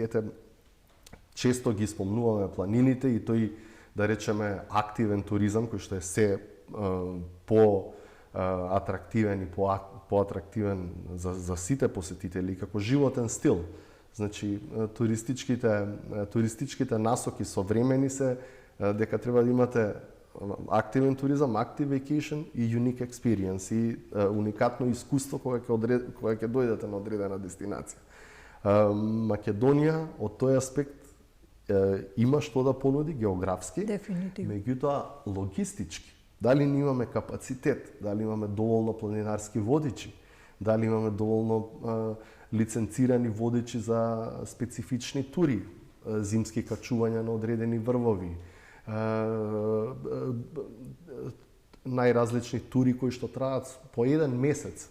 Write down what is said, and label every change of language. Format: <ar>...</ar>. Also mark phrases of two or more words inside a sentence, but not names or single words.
<mk>Често ги спомнуваме планините и тој, да речеме, активен туризам кој што е се по-атрактивен и поатрактивен за сите посетители како животен стил. Значи, туристичките насоки современи се дека треба да имате активен туризам,</mk> <en>active vacation</en> <mk>и</mk> <en>unique experience</en> <mk>и уникатно искуство кога ќе дојдете на одредена дестинација. Македонија од тој аспект има што да понуди географски, меѓутоа логистички. Дали ние имаме капацитет, дали имаме доволно планинарски водичи, дали имаме доволно лиценцирани водичи за специфични тури, зимски качувања на одредени врвови, најразлични тури кои што траат по еден месец.</mk>